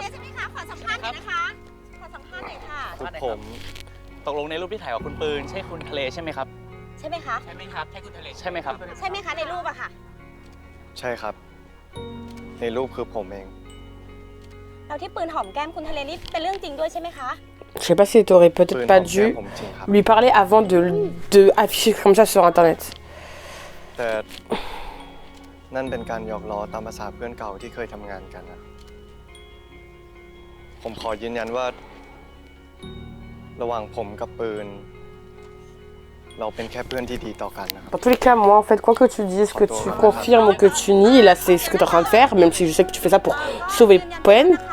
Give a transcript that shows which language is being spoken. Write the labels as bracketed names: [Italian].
[Thai] ใช่ไหมคะ ขอสัมภาษณ์หน่อยนะคะ ขอสัมภาษณ์หน่อยค่ะ ผมตกลงในรูปที่ถ่ายกับคุณปืนใช่คุณทะเลใช่ไหมครับ ใช่ไหมคะ ใช่ไหมครับใช่คุณทะเลใช่ไหมครับ ใช่ไหมคะในรูปอะค่ะ ใช่ครับ ในรูปคือผมเอง แล้วที่ปืนหอมแก้มคุณทะเลนี่เป็นเรื่องจริงด้วยใช่ไหมคะ [French] Je sais pas si t'aurais peut-être pas dû lui parler avant de afficher comme ça sur internet. [Thai] แต่ นั่นเป็นการหยอกล้อตามภาษาเพื่อนเก่าที่เคยทำงานกันนะผมขอยืนยันว่า ระหว่างผมกับปืน เราเป็นแค่เพื่อนที่ดีต่อกันนะครับ [French] Dans tous les cas, moi, en fait, quoi que tu dises, que tu confirmes ou que tu nies, là, c'est ce que tu es en train de faire, même si je sais que tu fais ça pour sauver Pen.